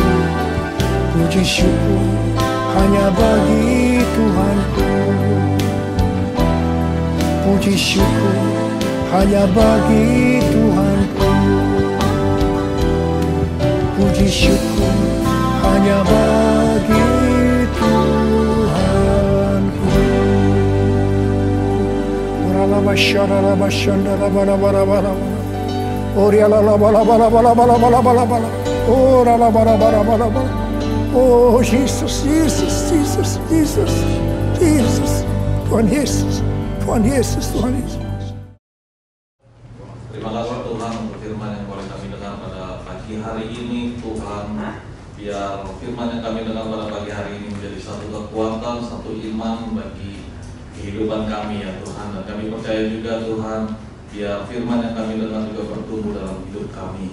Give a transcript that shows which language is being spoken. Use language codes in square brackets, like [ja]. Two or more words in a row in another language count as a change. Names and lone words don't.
[id] Puji syukur hanya bagi Tuhanku. Puji syukur hanya bagi Tuhanku. Puji syukur hanya bagi Tuhanku. Oh Jesus, Jesus, Jesus, Jesus, Jesus. Tuhan Yesus, Tuhan Yesus, Tuhan Yesus. Terima kasih Tuhan untuk firman yang boleh kami dengar pada pagi hari ini. Tuhan, biar firman yang kami dengar pada pagi hari ini menjadi satu kekuatan, satu iman bagi kehidupan kami ya Tuhan. Dan kami percaya juga Tuhan, biar firman yang kami dengar juga bertumbuh dalam hidup kami.